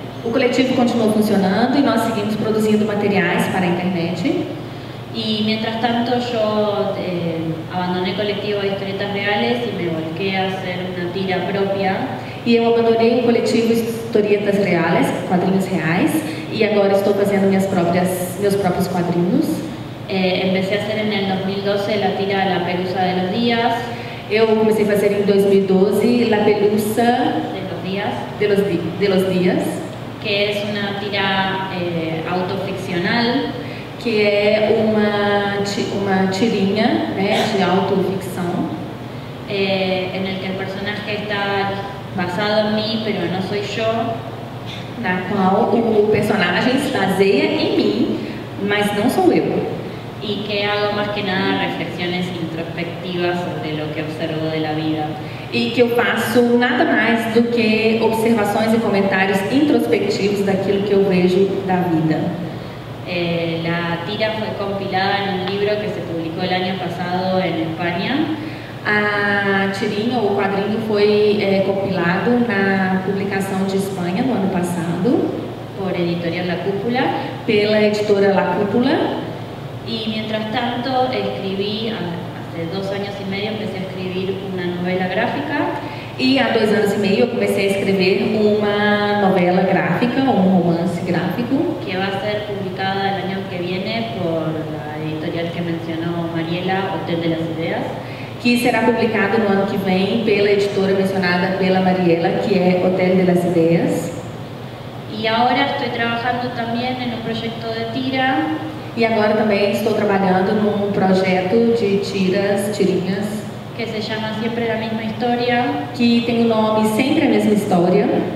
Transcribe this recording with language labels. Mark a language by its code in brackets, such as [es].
[pt] O coletivo continuou funcionando e nós seguimos produzindo materiais para a internet. [es] Y mientras tanto yo abandoné el colectivo de historietas reales y me volqué a hacer una tira propia. [pt] E eu abandonei o coletivo Historietas Reales, quadrinhos reais, e agora estou fazendo meus próprios quadrinhos. [es] Empecé a hacer en el 2012 la tira La Pelusa de los Días. [pt] Eu comecei a fazer em 2012 La Pelusa de los Días, que é uma tira autoficcional, que é uma tirinha, né, de autoficção, [es] en el que el personaje está basado en mí, pero no soy yo, [pt] na qual o personagem se baseia em mim, mas não sou eu. [es] Y que hago más que nada reflexiones introspectivas sobre lo que observo de la vida. [pt] E que eu faço nada mais do que observações e comentários introspectivos daquilo que eu vejo da vida. [es] La tira fue compilada en un libro que se publicó el año pasado en España. [pt] A tirinha ou o quadrinho foi compilado na publicação de Espanha no ano passado, [es] por Editorial La Cúpula, [pt] pela editora La Cúpula. [es] Y mientras tanto escribí, hace 2 años y medio empecé a escribir una novela gráfica. [pt] E há 2 anos e meio eu comecei a escrever uma novela gráfica, um romance gráfico, [es] que va a ser publicada el año que viene por la editorial que mencionó Mariela, Hotel de las Ideas. [pt] Que será publicado no ano que vem pela editora mencionada pela Mariela, que é Hotel de las Ideas. [es] Y ahora estoy trabajando también en un proyecto de tira. [pt] E agora também estou trabalhando num projeto de tirinhas, [es] que se llama Siempre la Misma Historia, [pt] que tem o nome Sempre a Mesma História,